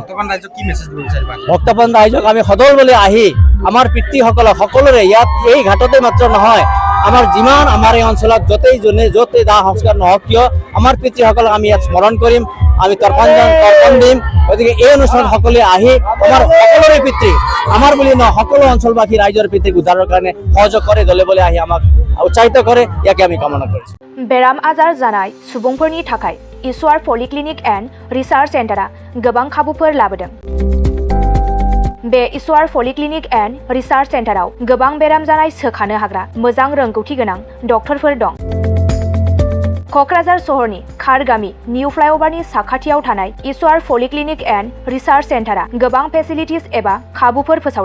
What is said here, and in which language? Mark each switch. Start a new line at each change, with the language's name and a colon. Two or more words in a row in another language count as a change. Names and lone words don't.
Assamese: ভক্তপ্ৰাণ ৰাইজক আমি সদলবলে আহি আমাৰ পিতৃসকলক সকলোৰে ইয়াত এই ঘাটতে মাত্ৰ নহয়, আমাৰ যিমান আমাৰ এই অঞ্চলত য'তেই দাহ সংস্কাৰ নহওক কিয় আমাৰ পিতৃসকলক আমি ইয়াত স্মৰণ কৰিম, আমি তৰ্পণ দিম। গতিকে এই অনুষ্ঠানত সকলোৱে আহি আমাৰ সকলোৰে পিতৃ, আমাৰ বুলি নহয় সকলো অঞ্চলবাসী ৰাইজৰ পিতৃক উদ্ধাৰৰ কাৰণে সহযোগ কৰে, দলে বলে আহি আমাক উৎসাহিত কৰে, ইয়াকে আমি কামনা কৰিছোঁ।
Bodo: बेराम आजार जानाय सुबुंफोरनि थाखाय ईश्वर पलिक्लिनिक एन्ड रिसार्च सेन्टारा गोबां खाबुफोर लाबोदों। बे ईश्वर पलिक्लिनिक एन्ड रिसार्च सेन्टाराव गोबां बेराम जानाय सोखानो हाग्रा मोजां रोंगौथि गोनां डक्टरफोर दं। क'क्राझार सहरनि खार गामि निउ फ्लाइअभारनि साखाथियाव थानाय ईश्वर पलिक्लिनिक एन्ड रिसार्च सेन्टारा गोबां फेसिलिटिज एबा खाबुफोर फोसावदों।